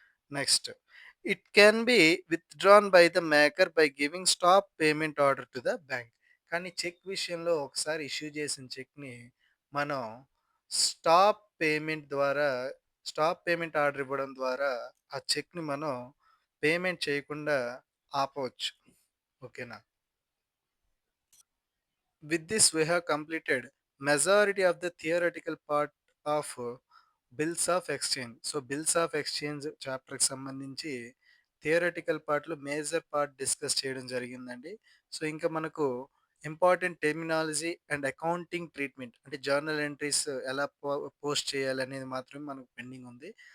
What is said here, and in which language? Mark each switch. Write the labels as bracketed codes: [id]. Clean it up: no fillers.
[en] Next it can be withdrawn by the maker by giving stop payment order to the bank. [te] కానీ check విషయంలో ఒకసారి issue చేసిన చెక్‌ని మనం payment ద్వారా stop payment order ఇవ్వడం ద్వారా ఆ చెక్‌ని మనం పేమెంట్ చేయకుండా ఆపవచ్చు. ఓకేనా? [en] With this, we have completed majority of the theoretical part of bills of exchange. [te] So, bills of exchange చాప్టర్కి సంబంధించి థియరటికల్ పార్ట్‌లో మేజర్ పార్ట్ డిస్కస్ చేయడం జరిగిందండి. సో, ఇంకా మనకు important terminology and accounting treatment అంటే జర్నల్ ఎంట్రీస్ ఎలా పోస్ట్ చేయాలనేది మాత్రమే మనకు పెండింగ్ ఉంది.